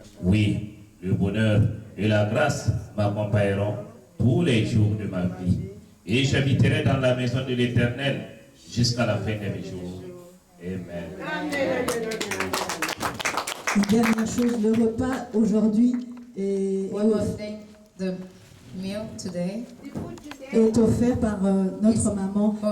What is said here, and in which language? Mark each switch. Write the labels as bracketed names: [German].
[French] Oui, le bonheur et la grâce m'accompagneront tous les jours de ma vie. Et j'habiterai dans la maison de l'Éternel jusqu'à la fin de mes jours. Amen. Une dernière chose, le repas aujourd'hui [English] One more thing, the meal today [French] est offert par notre maman, la